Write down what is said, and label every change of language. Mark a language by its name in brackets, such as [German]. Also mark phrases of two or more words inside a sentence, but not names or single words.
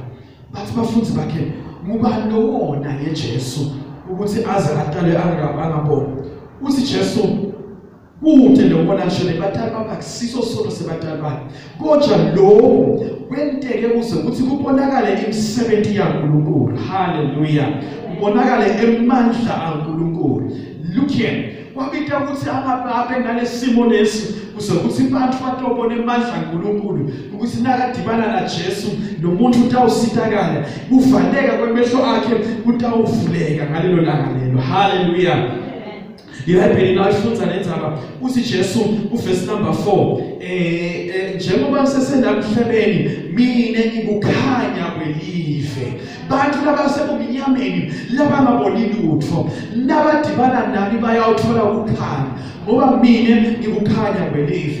[Swati] Bathi abafundisi bakhe ngubani lo wona yeJesu ukuthi aze atale angaboni. Uthi Jesu kude lokubona nje batali bakusiso solo sebatali bakhe. Kodwa lo kwenteke ukuze ukuthi kubonakale imisebenzi yaNkulunkulu. Hallelujah. Kubonakale emandla kaNkulunkulu. [English] Look here. [Swati] Kwabita ukuthi ababe ngalesimo lesi kuze ukuthi abantu batobone emandla kaNkulunkulu ukuthi nakadibana na Jesu nomuntu utawusitakala kuvaleka kwemehlo akhe utawuvuleka ngalelo langa lelo. Hallelujah. Yibhayibheli nayifunza lenzaba uthi Jesu [English] verse number 4 [Swati] njengoba sisenda emhlabeni mina ngikukhanya kwelive bantu labasebumnyameni labangaboni lutho nabadibana nami bayawuthola ukukhanya ngoba mina ngikukhanya kwelive.